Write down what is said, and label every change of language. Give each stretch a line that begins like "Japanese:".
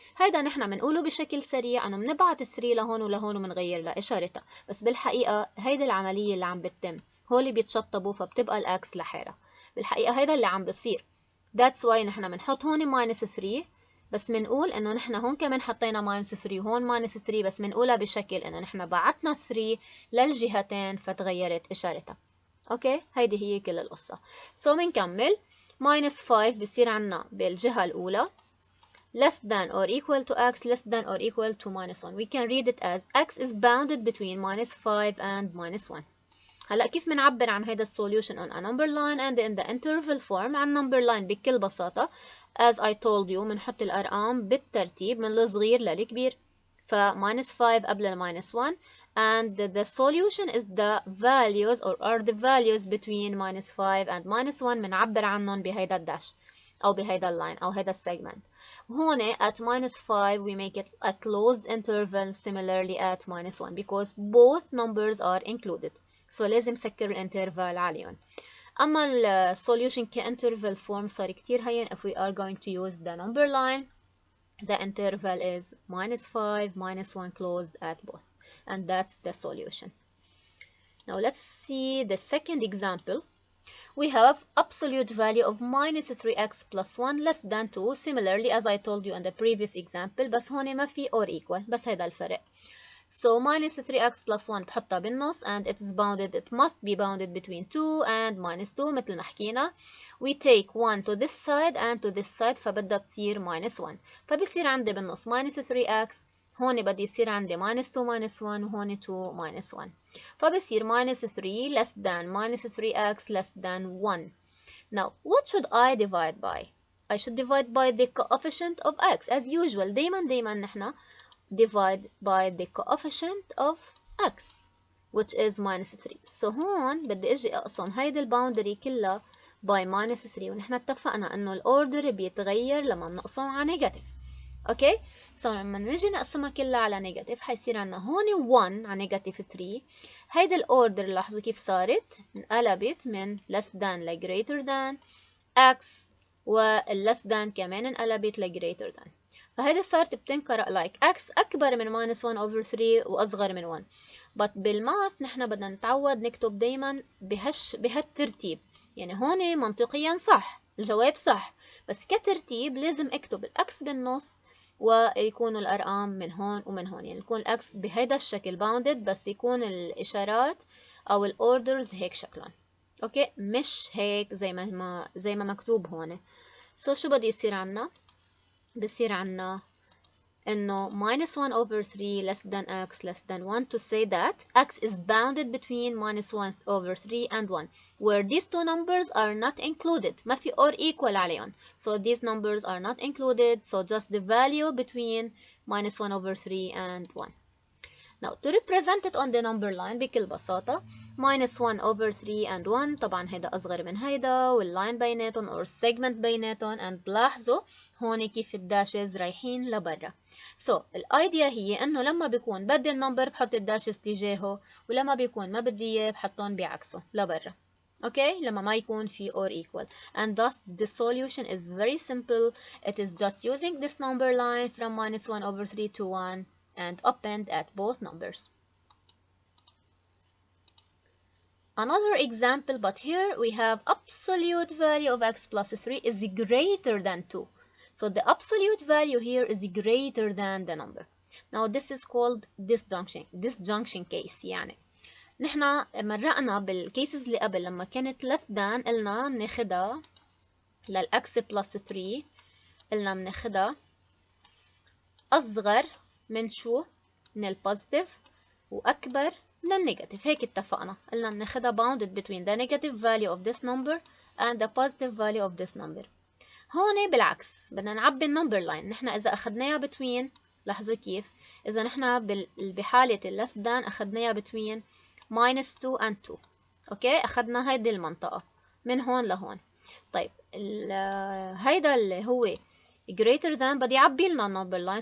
Arabic: هيدا نحن بنقوله بشكل سريع انه بنبعت 3 لهون ولهون وبنغير لها اشارتها، بس بالحقيقة هيدي العملية اللي عم بتتم، هول بيتشطبوا فبتبقى الاكس لحالها. بالحقيقة هيدا اللي عم بصير.
English: That's why
Arabic: نحن بنحط هون minus 3 بس منقول انه نحن هون كمان حطينا minus 3 وهون minus 3 بس منقولها بشكل انه نحن بعتنا 3 للجهتين فتغيرت اشارتها. اوكي هيدي هي كل القصة.
English: So بنكمل minus 5
Arabic: بصير عنا بالجهة الأولى
English: less than or equal to x less than or equal to minus 1. We can read it as x is bounded between minus 5 and minus 1.
Arabic: هلا كيف بنعبر عن هيدا السوليوشن
English: on a number line and in the interval form؟
Arabic: عن number line بكل بساطة
English: as I told you
Arabic: بنحط الأرقام بالترتيب من الصغير للكبير.
English: ف minus 5 قبل ال minus 1 and the solution is the values or are the values between minus 5 and minus 1
Arabic: بنعبر عنهم بهيدا الداش أو بهيدا اللاين أو هيدا السيجمنت.
English: هون at minus 5 we make it a closed interval similarly at minus 1 because both numbers are included.
Arabic: So لازم سكر الانترفال عليهم.
English: أما ال solution كinterval form
Arabic: صار كتير هين
English: if we are going to use the number line. The interval is minus 5, minus 1 closed at both. And that's the solution. Now let's see the second example. We have absolute value of minus 3x plus 1 less than 2. Similarly as I told you in the previous example
Arabic: بس هون ما في or equal بس هيدا الفرق.
English: So minus 3x plus 1
Arabic: بحطها بالنص
English: and it is bounded, it must be bounded between 2 and minus 2
Arabic: مثل ما حكينا.
English: We take 1 to this side and to this side
Arabic: فبدها تصير
English: minus 1 فبصير عندي بالنص minus 3x هون بدي يصير عندي minus 2 minus 1 وهون 2 minus 1. فبصير minus 3 less than minus 3x less than 1. Now, what should I divide by? I should divide by the coefficient of x. As usual,
Arabic: دايما نحن
English: divide by the coefficient of x, which is minus 3.
Arabic: So هون بدي اجي اقسم هيدي الباوندري كلها by minus 3. ونحن اتفقنا انه الاوردر بيتغير لما نقسم على نيجاتيف. اوكي؟ so لما نجي نقسمها كلها على نيجاتيف حيصير عندنا هون 1 على نيجاتيف 3. هيدي الاوردر لاحظوا كيف صارت انقلبت من less than ل greater than x وال less than كمان انقلبت ل greater than. فهيدي صارت بتنقرأ like x اكبر من minus 1 over 3 واصغر من 1. but بالماس نحن بدنا نتعود نكتب دايما بهالترتيب. يعني هون منطقيا صح الجواب صح، بس كترتيب لازم اكتب الاكس بالنص ويكونوا الارقام من هون ومن هون. يعني يكون الاكس بهيدا الشكل bounded بس يكون الاشارات او الاوردرز هيك شكلهم. اوكي مش هيك زي ما مكتوب هون. سو شو بدي يصير عنا؟ بصير عنا انه
English: minus 1 over 3 less than x less than 1 to say that x is bounded between minus 1 over 3 and 1 where these two numbers are not included.
Arabic: ما في
English: or equal
Arabic: عليهم.
English: So these numbers are not included. So just the value between minus 1 over 3 and 1. Now to represent it on the number line
Arabic: بكل بساطة
English: minus 1 over 3 and 1
Arabic: طبعا هيدا أصغر من هيدا واللاين بيناتهم
English: or segment بيناتهم.
Arabic: and لاحظوا هون كيف الداشز رايحين لبرا. So الايديا هي انه لما بيكون بدي النمبر بحط الداشز تجاهه ولما بيكون ما بدي اياه بحطهم بعكسه لبرا. اوكي لما ما يكون في
English: or equal. and thus the solution is very simple. It is just using this number line from minus 1 over 3 to 1 and append at both numbers. Another example, but here we have absolute value of x plus 3 is greater than 2. So the absolute value here is greater than the number. Now this is called disjunction case.
Arabic: يعني نحنا مرقنا بالكيسز اللي قبل لما كانت less than قلنا بناخدها للx plus 3 قلنا بناخدها أصغر من شو؟ من البوزيتيف وأكبر من النيجاتيف. هيك اتفقنا قلنا بناخدها
English: bounded between the negative value of this number and the positive value of this number.
Arabic: هون بالعكس بدنا نعبي النمبر لاين. نحن إذا أخدناها between لاحظوا كيف إذا نحن بحالة less than أخدناها
English: between minus 2 and 2.
Arabic: أوكي أخدنا هيدي المنطقة من هون لهون. طيب هيدا اللي هو
English: greater than
Arabic: بدي يعبي لنا النمبر لاين.